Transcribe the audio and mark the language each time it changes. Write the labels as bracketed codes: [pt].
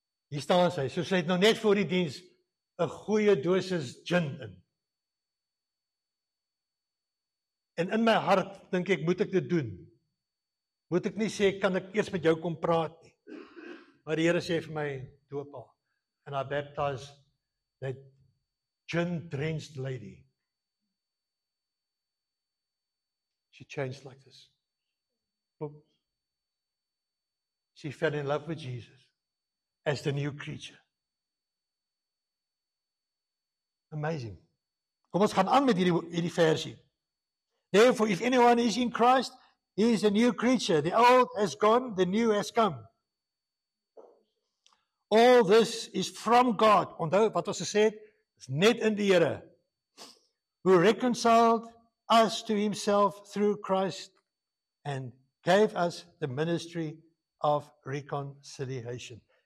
[af] Hier staan sy, so sy het nou net voor die diens 'n goeie dosis gin in. En in my hart dink ek, moet ek dit doen? Moet ek nie sê, kan ek eers met jou kom praat nie? Maar die Here sê vir my, doop haar. [en] And I baptized that gin-drenched lady. She changed like this. Boom. She fell in love with Jesus as the new creature. Amazing. [af] Kom ons gaan aan met hierdie versie. [en] Therefore, if anyone is in Christ, he is a new creature. The old has gone, the new has come. All this is from God. [af] Onthou wat ons gesê het, is net in die Here. [en] Who reconciled us to himself through Christ and gave us the ministry of reconciliation.